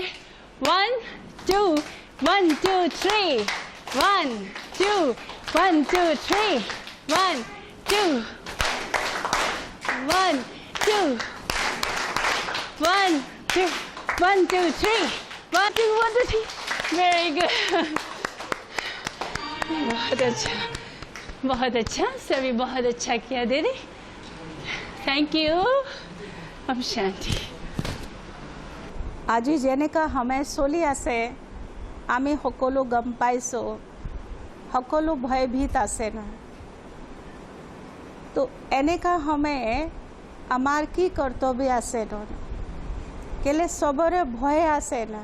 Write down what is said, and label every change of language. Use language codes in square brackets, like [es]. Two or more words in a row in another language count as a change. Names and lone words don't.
[hi] 1 2 1 2 3 1 2 1 2 3 1 2 1 2 1 2 1 2 3 1 2 1 2 3। [en] very good, [hi] बहुत अच्छा, बहुत अच्छा, सभी बहुत अच्छा किया दीदी, [en] thank you. [hi] अब शांति। [as] আজি যেনেকা সময় চলি আছে আমি সকলো গম পাইছোঁ, সকলো ভয়ভীত আছে না। তো এনেকা সময়ে আমাৰ কি কৰ্তব্য আছে ন? কেলে চবৰে ভয় আছে না।